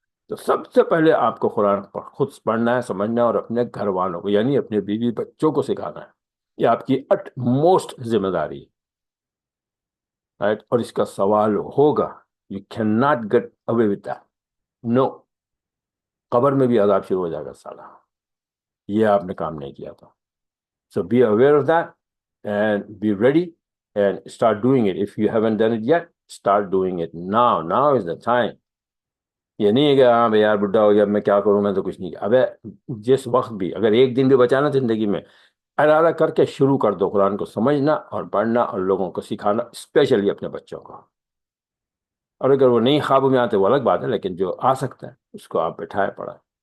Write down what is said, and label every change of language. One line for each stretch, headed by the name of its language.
Urdu: تو سب سے پہلے آپ کو قرآن خود پڑھنا ہے، سمجھنا ہے، اور اپنے گھر والوں کو یعنی اپنے بیوی بچوں کو سکھانا ہے. یہ آپ کی اٹ موسٹ ذمہ داری ہے. رائٹ؟ اور اس کا سوال ہوگا.
English: You can not get away with that.
Urdu: نو. قبر میں بھی عذاب شروع ہو جائے گا سالہ. یہ آپ نے کام نہیں کیا تھا.
English: So be aware of that and be ready and start doing it. If you haven't done it yet, start doing it now. Now is the time.
Urdu: یہ نہیں ہے کہ ہاں بھائی یار بڈھا ہو گیا میں کیا کروں، میں تو کچھ نہیں کیا. ابے جس وقت بھی اگر ایک دن بھی بچانا زندگی میں، ارادہ کر کے شروع کر دو قرآن کو سمجھنا اور پڑھنا اور لوگوں کو سکھانا، اسپیشلی اپنے بچوں کو. اور اگر وہ نہیں خواب میں آتے وہ الگ بات ہے، لیکن جو آ سکتا ہے اس کو آپ بٹھائے پڑھائیں.